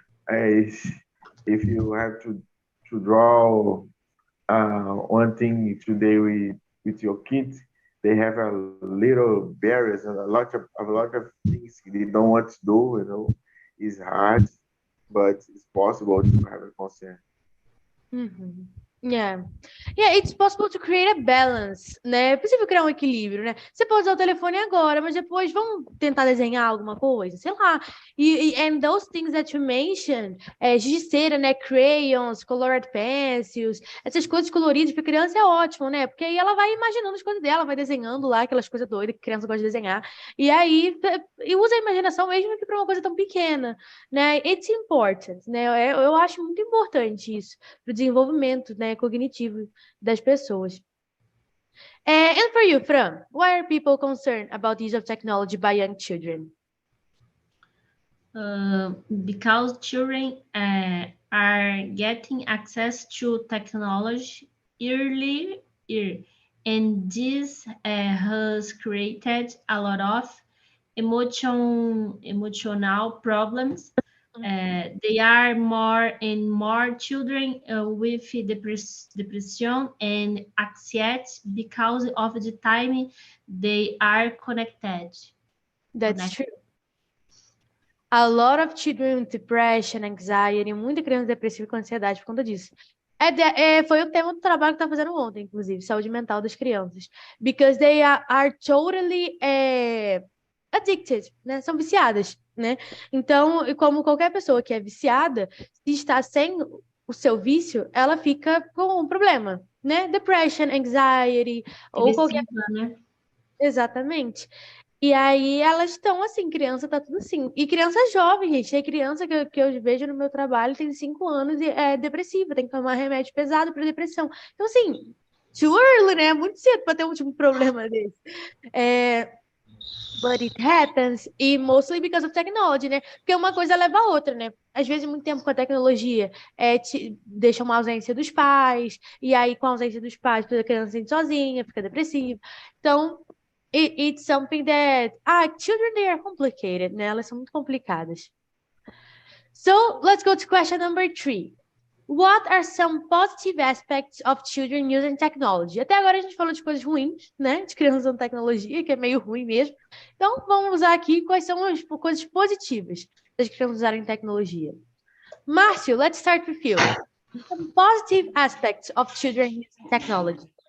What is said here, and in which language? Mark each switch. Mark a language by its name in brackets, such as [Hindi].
[English] If you have to draw one thing today with your kids, they have a little barriers and a lot of things they don't want to do. It's hard, but it's possible to have a concern. Mm-hmm. Yeah, it's possible to create a balance, né? [Portuguese] É possível criar um equilíbrio, né? Você pode usar o telefone agora, mas depois vamos tentar desenhar alguma coisa, sei lá. [English] And those things that you mentioned, [Portuguese] giz de cera, né? [English] Crayons, colored pencils, [Portuguese] essas coisas coloridas para criança é ótimo, né? Porque aí ela vai imaginando as coisas dela, vai desenhando lá aquelas coisas doidas que criança gosta de desenhar. E aí usa a imaginação mesmo que para uma coisa tão pequena, né? [English] It's important, [Portuguese] né? Eu acho muito importante isso para o desenvolvimento, né, cognitivo das pessoas. [English] And for you, Fran, why are people concerned about the use of technology by young children? Because children are getting access to technology early, and this has created a lot of emotional problems. They are more and more children with depression and anxiety because of the time they are connected. That's true. A lot of children with depression, anxiety, [Portuguese] muita criança depressiva com ansiedade por conta disso. Foi o tema do trabalho que eu estava fazendo ontem, inclusive, saúde mental das crianças. [English] Because they are totally addicted, né? [Portuguese] São viciadas, né? Então, como qualquer pessoa que é viciada, se está sem o seu vício, ela fica com um problema, né? [English] Depression, anxiety, [Portuguese] ou qualquer... né? Exatamente. E aí elas estão assim, criança tá tudo assim. E criança jovem, gente. Tem criança que eu vejo no meu trabalho, tem 5 anos e é depressiva, tem que tomar remédio pesado para depressão. Então, assim, [English] too early, [Portuguese] né? É muito cedo para ter um tipo de problema desse. [English] É, but it happens, e mostly because of technology, né? [Portuguese] Porque uma coisa leva a outra, né? Às vezes, muito tempo com a tecnologia deixa uma ausência dos pais, e aí, com a ausência dos pais, a criança se sente sozinha, fica depressiva. [English] Então, it's something that children, they are complicated, né? [Portuguese] Elas são muito complicadas. [English] So let's go to question number 3. What are some positive aspects of children using technology? [Portuguese] Até agora a gente falou de coisas ruins, né? De crianças usando tecnologia, que é meio ruim mesmo. Então, vamos usar aqui quais são as coisas positivas das crianças usarem tecnologia. [English] Márcio, let's start with you. Some positive aspects of children using technology.